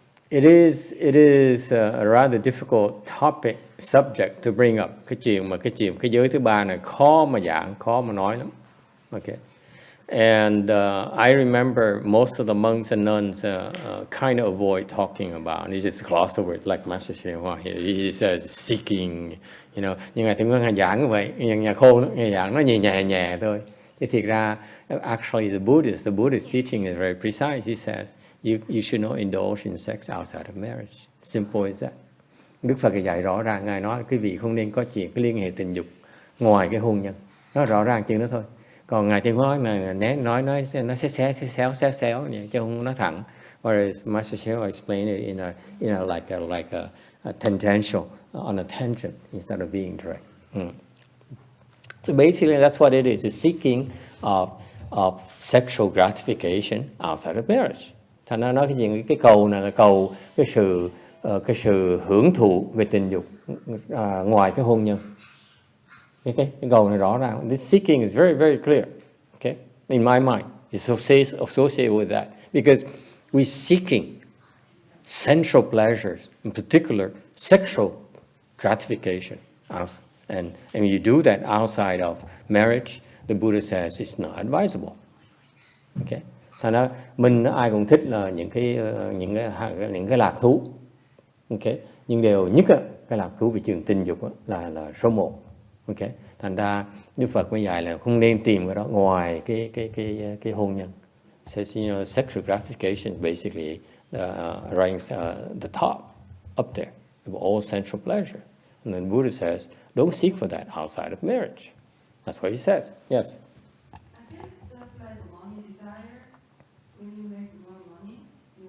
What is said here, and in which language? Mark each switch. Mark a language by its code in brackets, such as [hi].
[en] It is a rather difficult subject to bring up. [vi] Cái giới thứ ba này khó mà giảng, khó mà nói lắm. [en] Okay. And I remember most of the monks and nuns kind of avoid talking about it. They just gloss over it, like Master YongHua here. He just says seeking, you know. [vi] Nhưng Ngài Thiện Ngân giảng như vậy, nhà khô Ngài giảng nó nhẹ thôi. Thì thiệt ra, [en] actually the Buddhist teaching is very precise. He says you should not indulge in sex outside of marriage. Simple as that. [vi] Đức Phật dạy rõ ràng, Ngài nói quý vị không nên có chuyện cái liên hệ tình dục ngoài cái hôn nhân. Nó rõ ràng chuyện đó thôi. Còn Ngài Thiện Hóa này nói nó xéo vậy, chứ không nói thẳng. [en] Whereas Master YongHua explained it in a like a tangential, on a tangent instead of being direct. So basically that's what it is. It's seeking of sexual gratification outside of marriage. [vi] Thành ra nói cái gì, cái cầu này là cầu cái sự hưởng thụ về tình dục ngoài cái hôn nhân. Okay, cái cầu này rõ ràng. [en] This seeking is very, very clear. Okay, in my mind, it's associated with that because we're seeking sensual pleasures, in particular sexual gratification. And when you do that outside of marriage, the Buddha says it's not advisable. [vi] Okay, thành ra mình ai cũng thích là những cái lạc thú. Okay, nhưng điều nhất cái lạc thú về trường tình dục là số 1. Okay. Thành ra Đức Phật mới dạy là không nên tìm cái đó ngoài cái hôn nhân. [en] Says, you know, sexual gratification basically ranks the top up there of all sensual pleasure. And then Buddha says, don't seek for that outside of marriage. That's what he says. Yes. I think just like money desire, when you make more money, you